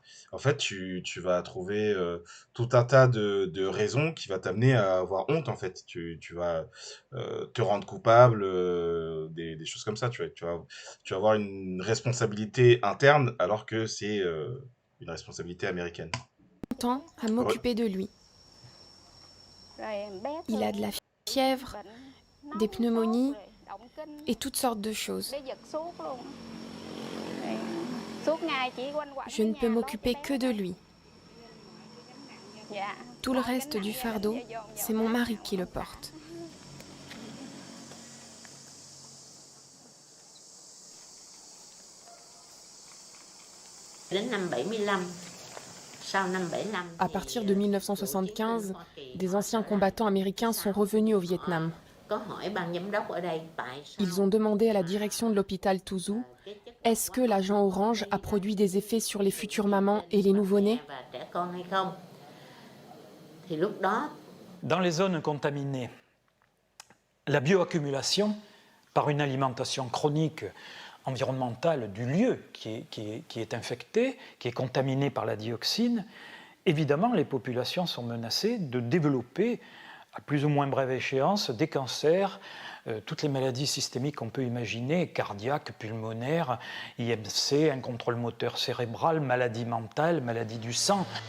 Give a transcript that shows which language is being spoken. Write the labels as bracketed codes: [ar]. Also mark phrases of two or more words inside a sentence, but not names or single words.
[fr] En fait, tu vas trouver tout un tas de raisons qui va t'amener à avoir honte. En fait, tu vas te rendre coupable des choses comme ça. Tu vas avoir une responsabilité interne alors que c'est une responsabilité américaine. Longtemps à Re- m'occuper de lui. [vi] Rồi bé [fr] Il a de la [vi] thường [fr] fièvre, [vi] bệnh [fr] des [vi] nóng sốt [fr] pneumonies [vi] rồi động kinh [fr] et toutes sortes de choses. [vi] để giật suốt luôn. Rồi suốt ngày chỉ quanh quẩn [fr] Je [vi] ở [fr] ne peux [vi] nhà lo cho [fr] m'occuper [vi] bé [fr] que de [vi] thôi. [fr] lui. [vi] Dạ, [fr] Tout le [vi] lo gánh [fr] reste du [vi] nặng gia đình [fr] fardeau, [vi] cho dồn [fr] c'est [vi] dồn [fr] mon [vi] hết [fr] mari [vi] nào [fr] qui le [vi] vất vả. [fr] porte. [vi] Đến năm 75, sau năm 75 [fr] À [vi] thì [fr] partir de [vi] cựu chiến binh [fr] 1975, [vi] Hoa Kỳ [fr] des [vi] họ [fr] anciens [vi] trở lại. [fr] combattants américains sont revenus au Vietnam. [vi] Có hỏi ban giám đốc ở đây tại [fr] Ils [vi] sao [fr] ont demandé à la direction de l'hôpital Touzou [vi] cái chất độc [fr] est-ce [vi] hóa [fr] que [vi] học [fr] l'agent [vi] nó có [fr] orange [vi] gây [fr] a [vi] ra [fr] produit des effets sur les [vi] thường [fr] futures [vi] xuyên [fr] mamans et [vi] trên [fr] les [vi] bà [fr] nouveau-nés. [vi] mẹ và trẻ con hay không. Thì lúc đó [fr] Dans les zones contaminées, la bioaccumulation par une alimentation chronique environnementale du lieu qui est infecté, qui est contaminé par la dioxine, évidemment, les populations sont menacées de développer, à plus ou moins brève échéance, des cancers, toutes les maladies systémiques qu'on peut imaginer, cardiaques, pulmonaires, IMC, un contrôle moteur cérébral, maladie mentale, maladie du sang.